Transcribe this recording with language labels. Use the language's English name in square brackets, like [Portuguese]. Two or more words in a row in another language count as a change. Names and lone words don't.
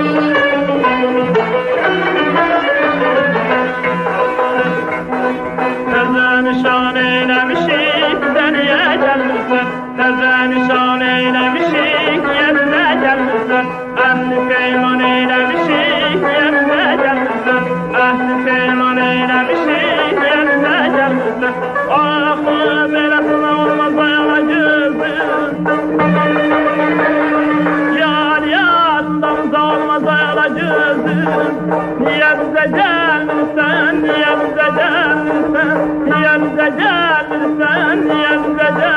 [Azerbaijani] Təzə nişan eyləmişik, bizə niyə gəlmirsən? Təzə nişan eyləmişik, niyə bizə gəlmirsən? Əhli peyman eyləmişik, niyə bizə gəlmirsən? Əhli peyman eyləmişik, niyə bizə gəlmirsən? Axı beləsinə olmaz ayala gözüm. Yar yarından olmaz ayala gözüm. [Turkish] Niye bize gelirsen, niye bize gelirsen, niye bize gelirsen, niye bize